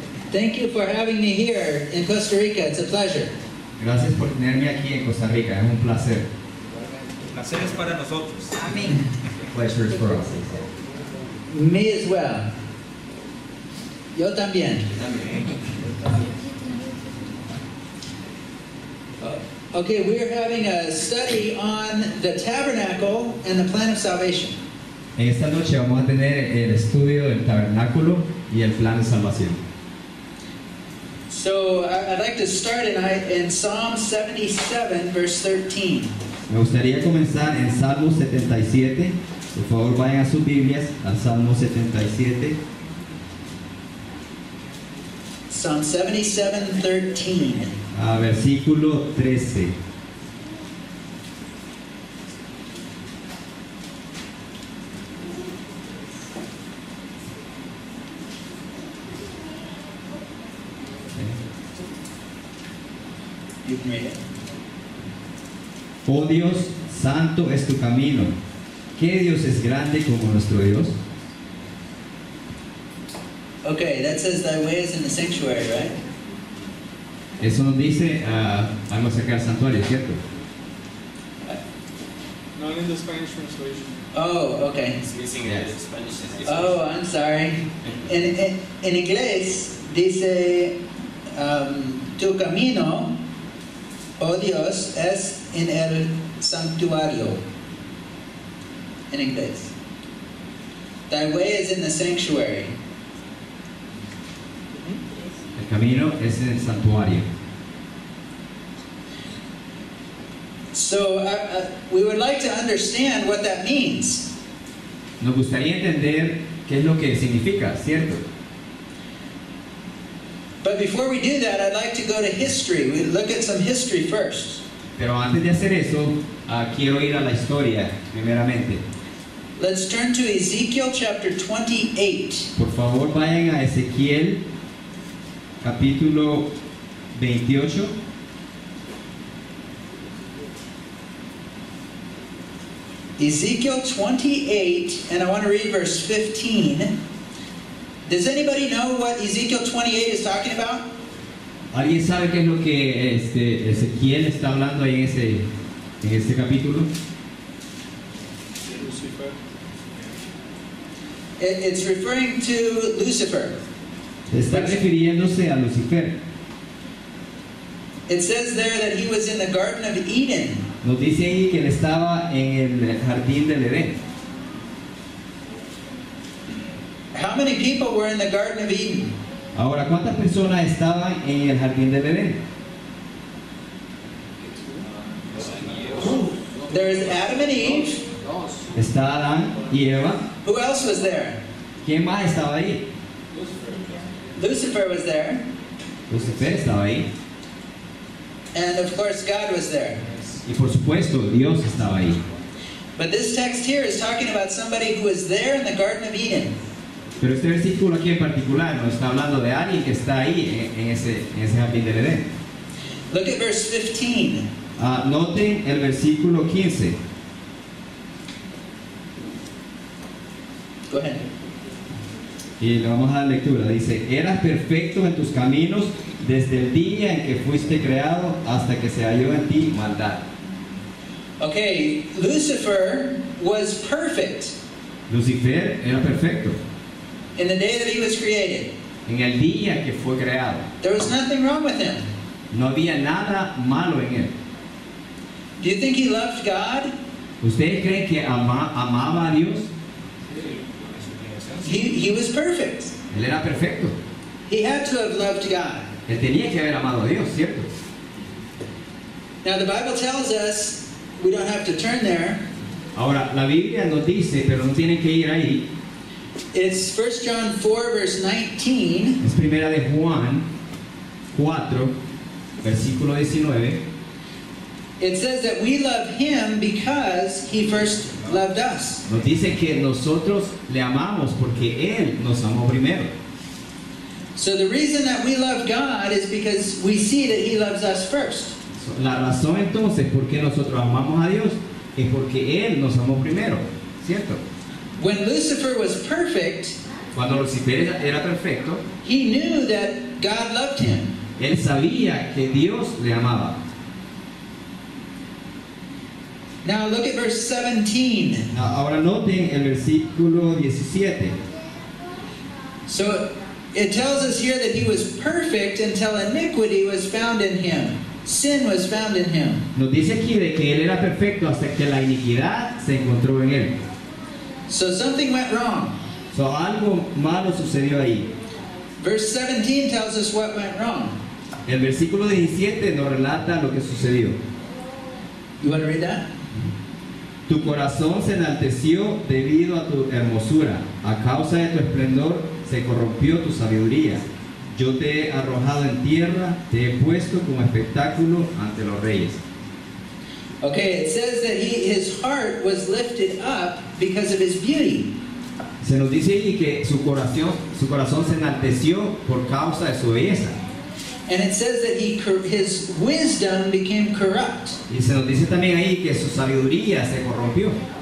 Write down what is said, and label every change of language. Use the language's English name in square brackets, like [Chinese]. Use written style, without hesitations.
[English] Thank you for having me here in Costa Rica. It's a pleasure. [Spanish] Gracias por tenerme aquí en Costa Rica, es un placer. El placer es para nosotros. Amén. [English] Pleasure is for us. Me as well. [Spanish] Yo también. [English] Okay, we're having a study on the tabernacle and the plan of salvation. [Spanish] En esta noche vamos a tener el estudio del tabernáculo y el plan de salvación. [English] So I'd like to start in Psalm 77, verse 13. [Spanish] Me gustaría comenzar en Salmo 77. Por favor, vayan a sus Biblias al Salmo 77. [English] Psalm 77, 13. [Spanish] A versículo 13. [English] You can read it. [Spanish] Oh Dios, santo es tu camino. ¿Qué Dios es grande como nuestro Dios? [English] Okay, that says thy way is in the sanctuary, right? [Spanish] Eso nos dice algo acerca del santuario, ¿cierto? [English] Not in the Spanish translation. Oh, okay. It's missing the Spanish. Oh, I'm sorry. [Spanish] En inglés dice, tu camino, oh Dios, es en el santuario. En inglés. [English] Thy way is in the sanctuary. [Spanish] El camino es en el santuario. [English] So we would like to understand what that means. [Spanish] Nos gustaría entender qué es lo que significa, ¿cierto? [English] But before we do that, I'd like to go to history. We look at some history first. [Spanish] Pero antes de hacer eso, quiero ir a la historia, primeramente. [English] Let's turn to Ezekiel chapter 28. [Spanish] Por favor, vayan a Ezequiel, capítulo 28. [English] Ezekiel 28, and I want to read verse 15. Does anybody know what Ezekiel 28 is talking about? [Spanish] ¿Alguien sabe qué es lo que Ezequiel está hablando ahí en este capítulo? Lucifer. [English] It's referring to Lucifer. [Spanish] Está refiriéndose a Lucifer. [English] It says there that he was in the Garden of Eden. [Spanish] Nos dice ahí que él estaba en el jardín del Edén. [English] How many people were in the Garden of Eden? [Spanish] Ahora, ¿cuántas personas estaban en el jardín del Edén? [English] There is Adam and Eve. [Spanish] Está Adán y Eva. [English] Who else was there? [Spanish] ¿Quién más estaba ahí? [English] Lucifer was there. [Spanish] Lucifer estaba ahí. [English] And of course God was there. [Spanish] Y por supuesto, Dios estaba ahí. [English] But this text here is talking about somebody who was there in the Garden of Eden. [Spanish] Pero este versículo aquí en particular nos está hablando de alguien que está ahí en ese jardín del Edén. [English] Look at verse 15. [Spanish] Noten el versículo 15. [English] Go ahead. [Spanish] Y le vamos a dar lectura. Dice, eras perfecto en tus caminos desde el día en que fuiste creado hasta que se halló en ti maldad. [English] Okay, Lucifer was perfect [Spanish] Lucifer era perfecto [English] in the day that he was created. [Spanish] en el día que fue creado. [English] There was nothing wrong with him. [Spanish] No había nada malo en él. [English] Do you think he loved God? [Spanish] ¿Ustedes creen que amaba a Dios? [English] He was perfect. [Spanish] Él era perfecto. [English] He had to have loved God. [Spanish] Él tenía que haber amado a Dios, ¿cierto? [English] Now the Bible tells us, we don't have to turn there, [Spanish] Ahora, la Biblia nos dice, pero no tienen que ir ahí. [English] it's 1 John 4 verse 19. [Spanish] Es primera de Juan 4, versículo 19. [English] It says that we love him because he first loved us. [Spanish] Nos dice que nosotros le amamos porque Él nos amó primero. [English] So the reason that we love God is because we see that he loves us first. [Spanish] La razón entonces por qué nosotros amamos a Dios es porque Él nos amó primero, ¿cierto? [English] when Lucifer was perfect, [Spanish] Cuando Lucifer era perfecto, [English] he knew that God loved him. [Spanish] él sabía que Dios le amaba. [English] Now look at verse 17. [Spanish] Ahora noten el versículo 17. [English] So it tells us here that he was perfect until iniquity was found in him. Sin was found in him. [Spanish] Nos dice aquí de que él era perfecto hasta que la iniquidad se encontró en él. [English] So something went wrong. [Spanish] So, algo malo sucedió ahí. [English] Verse 17 tells us what went wrong. [Spanish] El versículo 17 nos relata lo que sucedió. [English] You want to read that? [Spanish] Tu corazón se enalteció debido a tu hermosura. A causa de tu esplendor se corrompió tu sabiduría. Yo te he arrojado en tierra, te he puesto como espectáculo ante los reyes. [English] Okay, it says that his heart was lifted up because of his beauty. [Spanish] Se nos dice ahí que su corazón se enalteció por causa de su belleza. [English] And it says that his wisdom became corrupt. [Spanish] Y se nos dice también ahí que su sabiduría se corrompió.